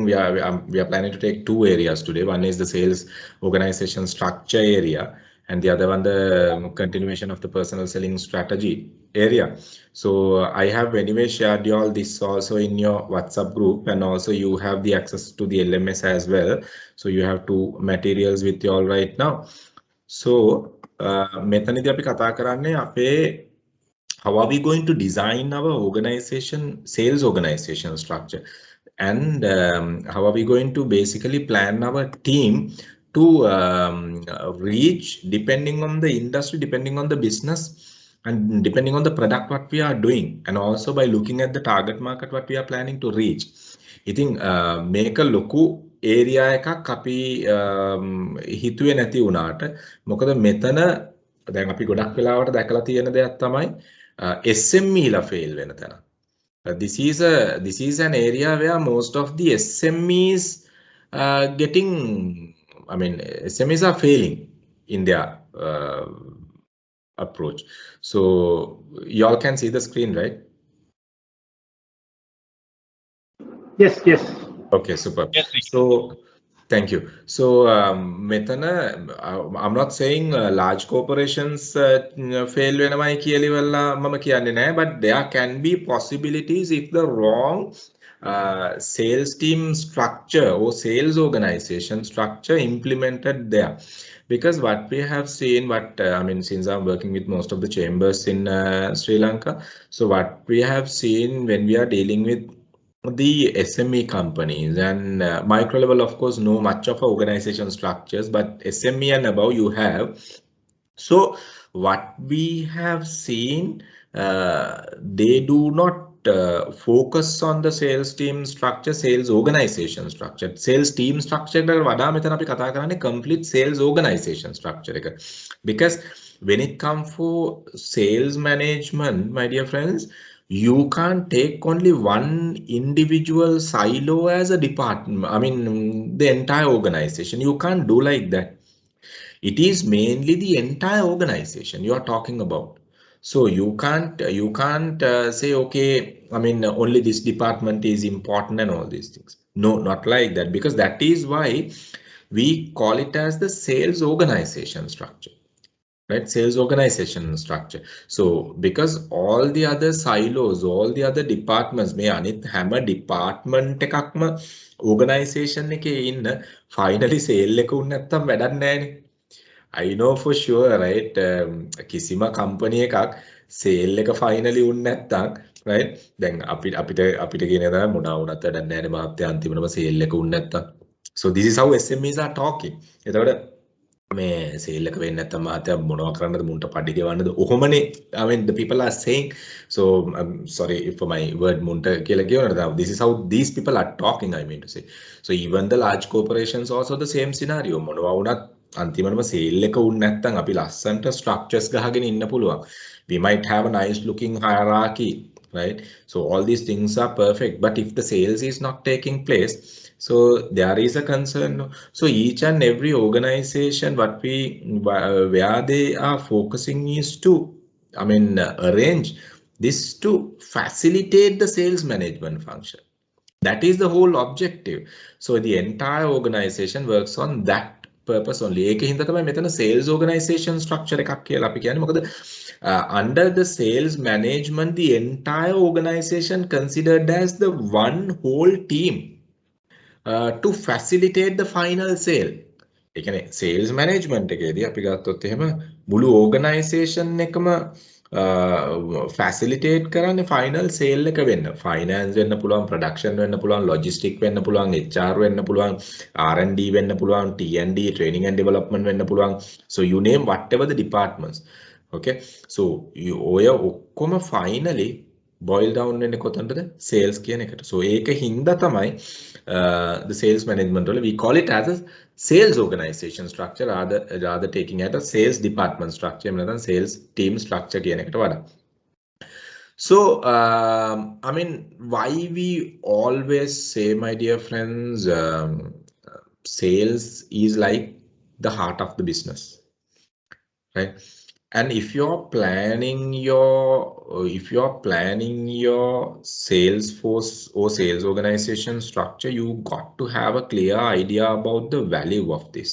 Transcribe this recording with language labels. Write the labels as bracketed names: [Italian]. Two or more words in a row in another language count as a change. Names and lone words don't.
[English] We are planning to take two areas today. One is the sales organization structure area, and the other one the continuation of the personal selling strategy area. So I have anyway shared you all this also in your WhatsApp group, and also you have the access to the LMS as well. So you have two materials with you all right now. So [Sinhala] මෙතනදී අපි කතා කරන්නේ අපේ [English] how are we going to design our organization, sales organization structure, and how are we going to basically plan our team to reach, depending on the industry, depending on the business, and depending on the product what we are doing, and also by looking at the target market what we are planning to reach. [Sinhala] ඉතින් මේක ලොකු ඒරියා එකක් අපි හිතුවේ නැති වුණාට මොකද මෙතන දැන් අපි ගොඩක් වෙලාවට දැකලා තියෙන දෙයක් තමයි SME ලා fail වෙන තැන. [English] This is an area where most of the SMEs SMEs are failing in their approach. So you all can see the screen, right? Yes, yes. Okay, super. Yes, so thank you. So I'm not saying large corporations fail [Sinhala] වෙනවයි කියලා ඉවරලා මම කියන්නේ නැහැ, [English] but there can be possibilities if the wrong sales team structure or sales organization structure implemented there. Because what we have seen, since I'm working with most of the chambers in Sri Lanka, so what we have seen when we are dealing with the SME companies and micro level, of course, know much of organization structures, but SME and above you have. So what we have seen, they do not focus on the sales team structure, sales organization structure. Sales team structure [Sinhala] වඩා මෙතන අපි කතා කරන්නේ [English] complete sales organization structure එක. Because when it comes for sales management, my dear friends, you can't take only one individual silo as a department, the entire organization. You can't do like that. It is mainly the entire organization you are talking about. So you can't say, okay, only this department is important and all these things. No, not like that, because that is why we call it as the sales organization structure. Right, sales organization structure. So because all the other silos, all the other departments, [Sinhala] මේ අනිත් හැම department එකක්ම organization එකේ ඉන්න [English] finally sale [Sinhala] එක උන් නැත්තම් වැඩක් නැහැනේ. [English] I know for sure, right? [Sinhala] කිසිම company එකක් sale එක finally උන් නැත්තම්, right? දැන් අපිට කියන දා මොනවා වුණත් වැඩක් නැහැනේ මහත්තයා අන්තිමටම sale එක උන් නැත්තම්. [English] So this is how SMEs are talking. [Sinhala] එතකොට මේ sale එක වෙන්නේ නැත්තම් මහත්තයා මොනවා කරන්නද මුන්ට පඩි ගෙවන්නද ඔහොමනේ. [English] The people are saying. So I'm sorry for my word [Sinhala] මුන්ට කියලා කියනවා. [English] This is how these people are talking, I mean to say. So even the large corporations also the same scenario. [Sinhala] මොනවා වුණත් අන්තිමටම sale එක උන් නැත්තම් අපි ලස්සන්ට structures ගහගෙන ඉන්න පුළුවන්. [English] We might have a nice looking hierarchy, right? So all these things are perfect, but if the sales is not taking place, so there is a concern. So each and every organization where they are focusing is to arrange this to facilitate the sales management function. That is the whole objective. So the entire organization works on that purpose only. [Sinhala] ඒක හින්දා තමයි මෙතන sales organization structure එකක් කියලා අපි කියන්නේ. [English] මොකද under the sales management, the entire organization considered as the one whole team to facilitate the final sale. [Sinhala] ඒ කියන්නේ [English] sales management [Sinhala] එකේදී අපි ගත්තොත් එහෙම මුළු organization එකම facilitate කරන්නේ [English] final sale [Sinhala] එක වෙන්න. Finance වෙන්න පුළුවන්, production වෙන්න පුළුවන්, logistics වෙන්න පුළුවන්, HR වෙන්න පුළුවන්, R&D වෙන්න පුළුවන්, [English] T&D, training and development [Sinhala] වෙන්න පුළුවන්. [English] So you name whatever the departments. [Sinhala] Okay, so ඔය ඔක්කොම [English] finally boil down [Sinhala] වෙන්නේ කොතනද? [English] sales කියන එකට. So [Sinhala] ඒක හින්දා තමයි [English] the sales management වල we call it as a sales organization structure rather taking at a sales department structure [Sinhala] එහෙම නැත්නම් [English] sales team structure [Sinhala] කියන එකට වඩා. [English] So I mean, why we always say, my dear friends, sales is like the heart of the business, right? And if you're planning your sales force or sales organization structure, you got to have a clear idea about the value of this.